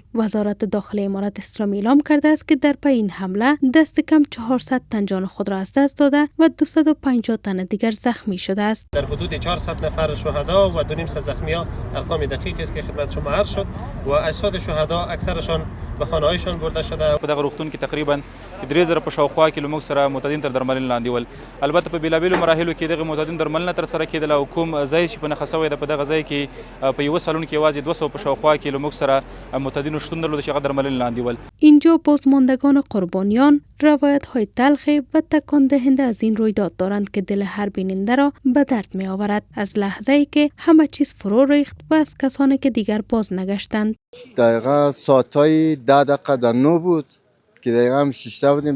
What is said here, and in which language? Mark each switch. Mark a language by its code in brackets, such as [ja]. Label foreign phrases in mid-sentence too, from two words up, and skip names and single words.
[fa] وزارت داخله امارت اسلامی اعلام کرده است که در پی این حمله دست کم 400 تن جان خود را از دست داده و 250 تن دیگر زخمی شده است. در حدود 400 نفر شهدا و 2.5 زخمی‌ها ارقام دقیقی است که خدمت شما عرض شد و اجساد شهدا اکثرشان به خانه‌هایشان برده شده. [ps] په دغه روغتون کې تقریبا 3000 په شاوخوا کې لموږ سره معتادین تر درملنې لاندې ول. البته په بیلابیلو مراحلو کې دغه معتادین درملنه تر سره کېدله او کوم ځای چې په نښه شوی ده په دغه ځای کې په یوه سالون کې یوازې 200 په شاوخوا کې لموږ سره معتادینو شتون درلوده چې هغه درملنې لاندې ول. [fa] اینجا بازماندگان قربانیان روایت های تلخ و تکان دهنده از این رویداد دارند که دل هر بیننده را به درد می آورد. از لحظه ای که همه چیز فرو ریخت و از کسانی که دیگر باز نگشتند. دقیقا ساعتای 10 دقیقه در 9 بود که دقیقا هم 6 بودیم.